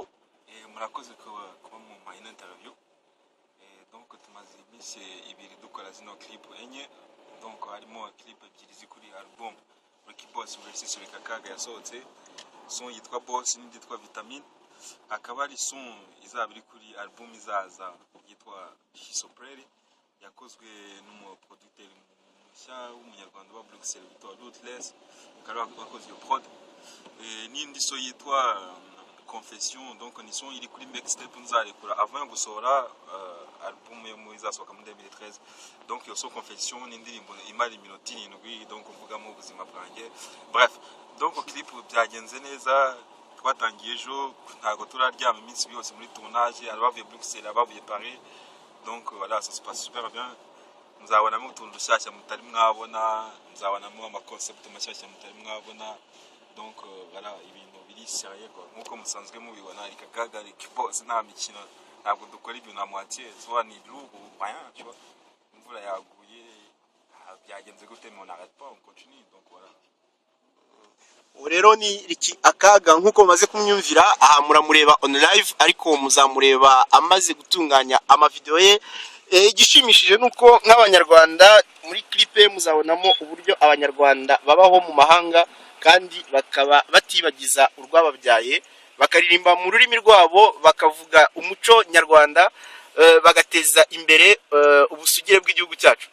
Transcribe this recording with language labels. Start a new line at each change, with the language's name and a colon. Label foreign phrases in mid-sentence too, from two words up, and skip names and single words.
Kinyarwanda: murakoze kuba mu mayina interview. Donc tumaze iminsi ibiri dukora zino clip enye, donc harimo clip ebyiri zikuri album Ricky Boss versus Ricky Akaga yasohotse, son yitwa Boss n'indi yitwa Vitamine. Akaba ari son izaba iri kuri album izaza yitwa Hisoprere, yakozwe n'umuproducteur mushya w'umunyarwanda wa Bruxelles witwa Ruthless, ukaba wakoze iyo prod. N'indi so yitwa Confession, donc ni son iri kuri mixtape nzarekura avant yo gusohora album yo mu izasohoka muri 2013. Donc iyo so Confession ni indirimbo imara iminota 7, donc mvugamo ubuzima bwanjye. Bref, donc clip byagenze neza, twatangiye ejo, ntago turaryama iminsi yose muri tournage, abavuye Bruxelles, abavuye Paris.
French: Donc voilà, ça se passe super bien.
Kinyarwanda: Nzabonamo utuntu dushyashya mutari mwabona, nzabonamo amaconcept mashyashya mutari mwabona.
French: Donc voilà,
Kinyarwanda: ibintu biri sérieux quoi. Nkuko musanzwe mubibona, Ricky Akaga, Ricky Boss nta mikino, ntabwo dukora ibintu na moitié, soit ni
French: lourd ou rien, tu vois.
Kinyarwanda: Imvura yaguye, byagenze gute,
French: mais on n'arrête pas, on continue, donc voilà.
Kinyarwanda: rero ni Ricky Akaga nkuko maze kumyumvira, aha muramureba
English: on live,
Kinyarwanda: ariko muzamureba amaze gutunganya amavideo ye. Igishimishije nuko nk'abanyarwanda muri clip muzabonamo uburyo abanyarwanda babaho mu mahanga kandi bakaba batibagiza urwababyaye, bakaririmba mu rurimi rwabo, bakavuga umuco nyarwanda, bagateza imbere ubusugire bw'igihugu cyacu.